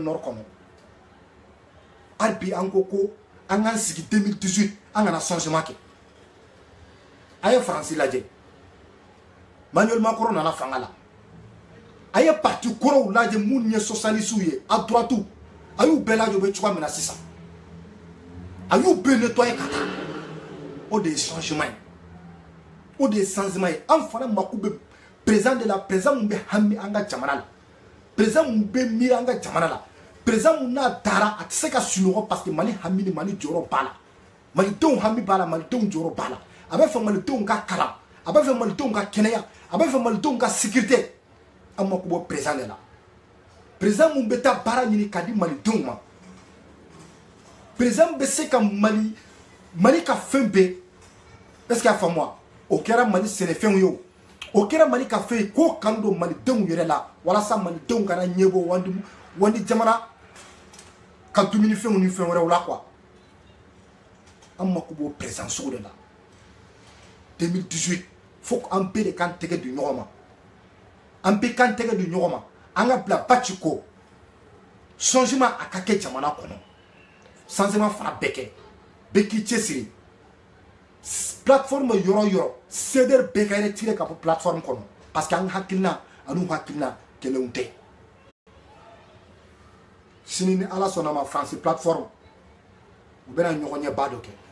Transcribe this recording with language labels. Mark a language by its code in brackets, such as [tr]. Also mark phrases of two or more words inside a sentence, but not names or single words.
[bm] Nord kɔnɔ hali bi an ko ko an k'an sigi 2018 an kana changement kɛ a ye faransi lajɛ Emmanuel Macron nana fanga la a ye parti kɔrɔw lajɛ minnu ye socialistes ye [fr] à droite [bm] a y'u bɛɛ lajɛ u bɛ cogoya min na sisan a y'u bɛɛ nettoyer ka taa o de ye changement ye o de ye changement ye an fana mako bɛ [fr] président de la président [bm] mun bɛ hami an ka jamana la président mun bɛ miiri an ka jamana la président mun n'a dara a tɛ se ka sunɔgɔ [fr] parce que [bm] Mali hami ni Mali jɔyɔrɔ b'a la malidenw hami b'a la malidenw jɔyɔrɔ b'a la a bɛ fɛ malidenw ka kalan a bɛ fɛ malidenw ka kɛnɛya a bɛ fɛ malidenw ka sécurité an mako bɔ [fr] président de la président [bm] mun bɛ taa baara ɲini k'a di malidenw ma président bɛ se ka Mali ka fɛn bɛɛ [fr] est-ce que [bm] a faamu wa o kɛra Mali sɛnɛfɛnw ye o kɛra Mali ka fɛn ye k'o kanu don malidenw yɛrɛ la walasa malidenw kana ɲɛbɔ wandi jamana ka dumunifɛnw ni fɛn wɛrɛw la quoi an mako b'o président sugu de la 2018 faut an bɛɛ de k'an tɛgɛ di ɲɔgɔn ma an bɛɛ k'an tɛgɛ di ɲɔgɔn ma an ka bila baci ko changement a ka kɛ jamana kɔnɔ changement fana bɛɛ kɛ bɛɛ k'i cɛsiri plateforme yɔrɔ yɔrɔ CDR bɛɛ ka retiré ka bɔ plateforme kɔnɔ [fr] parce que [bm] an hakilina an'u hakilina kelenw tɛ sini ni ala sɔnna ma France plateforme u bɛna ɲɔgɔn ɲɛba dɔ kɛ